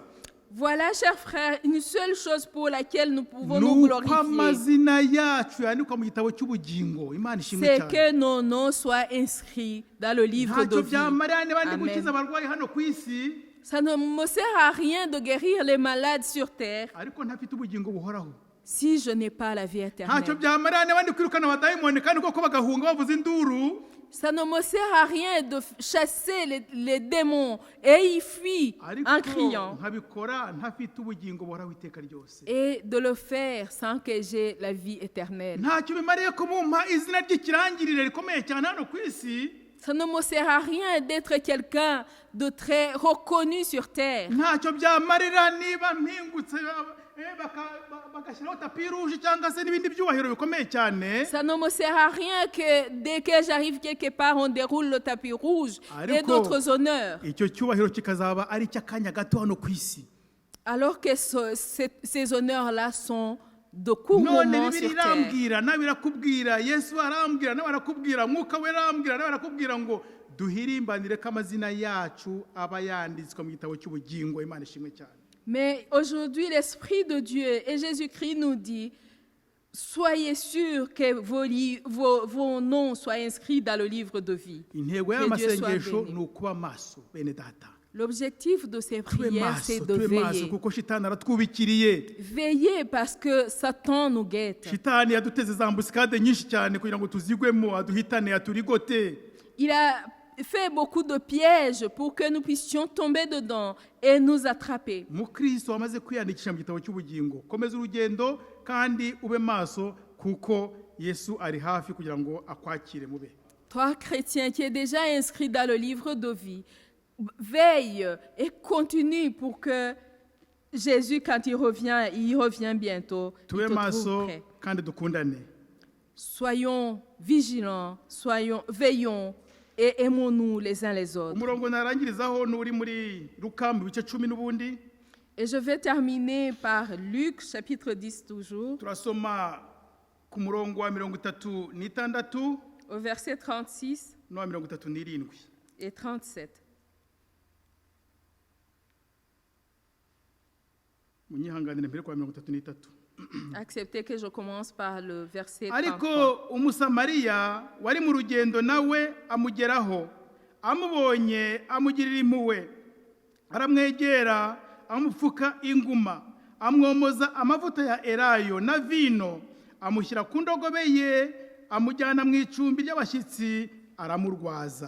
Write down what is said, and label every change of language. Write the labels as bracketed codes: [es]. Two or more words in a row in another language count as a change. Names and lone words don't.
[fr] Voilà, chers frères, une seule chose pour laquelle nous pouvons nous [rw] nuko [fr] glorifier, [rw] amazina yacu yandikwa mu gitabo cy'ubugingo. Imana ishimwe [fr] c'est [rw] cyane. [fr] que nos noms soient inscrits dans le livre de [rw] Ntacyo [fr] vie. [rw] byamarira niba ndi Amen. gukiza abarwayi hano ku isi [fr] Ça ne me sert à rien de guérir les malades sur terre [rw] ariko ntafite ubugingo buhoraho. [fr] si je n'ai pas la vie [rw] Ntacyo [fr] éternelle. [rw] byamarira niba ndi kwirukana abadayimoni kandi koko bagahunga bavuza induru [fr] Ça ne me sert à rien de chasser les démons et y fuient en [rw] ariko [fr] criant [rw] nkabikora ntafite ubugingo buhoraho iteka ryose. [fr] et de le faire sans que j'ai la vie éternelle. [rw] Ntacyo bimariye kumumpa izina ry'ikirangirire rikomeye cyane hano ku isi, [fr] Ça ne me sert à rien d'être quelqu'un de très reconnu sur terre. [rw] ntacyo byamarira niba mpingutse bagashyiraho [fr] tapi rouge [rw] cyangwa se n'ibindi byubahiro bikomeye cyane, [fr] Ça ne me sert à rien que dès que j'arrive quelque part, on déroule le tapis rouge et [rw] Ariko, [fr] d'autres honneurs. [rw] icyo cyubahiro kikazaba ari icy'akanya gato hano ku isi. [fr] Alors que ces honneurs-là sont de court [rw] None [fr] moment [rw] bibiri [fr] sur terre. [rw] irambwira nawe irakubwira, Yesu arambwira nawe arakubwira, mwuka we arambwira nawe arakubwira ngo duhirimbanire ko amazina yacu aba yanditswe mu gitabo cy'ubugingo. Imana ishimwe cyane. [fr] Mais aujourd'hui, l'Esprit de Dieu et Jésus-Christ nous dit, soyez sûrs que vos noms soient inscrits dans le livre de vie. [rw] Intego [fr] Que Dieu soit [rw] y'amasengesho [fr] béni. [rw] ni ukuba maso bene data, [fr] L'objectif de ces [rw] tube [fr] prières, c'est [rw] maso, [fr] de [rw] tube maso [fr] veiller. [rw] kuko shitani aratwubikiriye. [fr] Veillez parce que Satan nous guette. [rw] Shitani yaduteze za ambusikade nyinshi cyane kugira ngo tuzigwemo, aduhitane, aturigote. [fr] Il a fait beaucoup de pièges pour que nous puissions tomber dedans et nous attraper. [rw] Mukristo wamaze kwiyandikisha mu gitabo cy'ubugingo, komeza urugendo kandi ube maso kuko Yesu ari hafi kugira ngo akwakire mube. [fr] Toi, chrétien, qui es déjà inscrit dans le livre de vie, veille et continue pour que Jésus, quand il revient bientôt, il [rw] Tube [fr] te trouve [rw] maso [fr] prêt. [rw] kandi dukundane. [fr] Soyons vigilants, veillons et aimons-nous les uns les autres. [rw] Umurongo narangirizaho n'uri muri Luka mu bice 10 n'ubundi, [fr] Et je vais terminer par Luc, chapitre 10 toujours, [rw] turasoma ku murongo wa 36 [fr] au verset 36 [rw] no wa 37. [fr] et 37. [rw] Munyihanganire mbere kwa 33. [fr] Acceptez que je commence par le verset [rw] Ariko [fr] 33. [rw] umusamariya wari mu rugendo nawe amugeraho, amubonye amugirira impuhwe, aramwegera amupfuka inguma, amwomoza amavuta ya elayo na vino, amushyira ku ndogobe ye, amujyana mu icumbi ry'abashyitsi, aramurwaza.